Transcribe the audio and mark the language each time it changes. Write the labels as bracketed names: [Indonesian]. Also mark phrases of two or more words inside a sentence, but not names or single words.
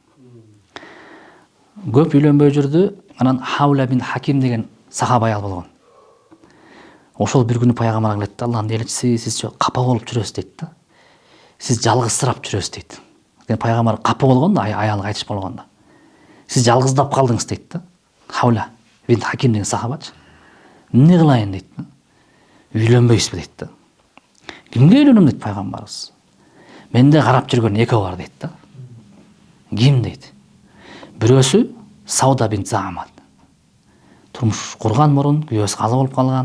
[Kyrgyz] Көп үйлөнбөй жүрдү. Анан Хаула бин Хаким деген сахаба аял болгон. Ошол бир күнү пайгамбарга келет да, Алланын элчиси, сиз капа болуп жүрөсүз дейт да. Сиз жалгызсырап жүрөсүз дейт. Пайгамбар капа болгон да, аялы кайтыш болгондо. Сиз жалгыздап калдыңыз дейт да. Хаула бин Хаким деген сахабачы. Эмне кылайын дейт да. Үйлөнбөйсүзбү дейт да. Кимге үйлөнөм дейт пайгамбарыбыз. Менде карап жүргөн экөө бар дейт да. Ким дейт. Бирөөсү Сауда бин Замат. Турмуш курган мурун күйөөсү каза болуп калган.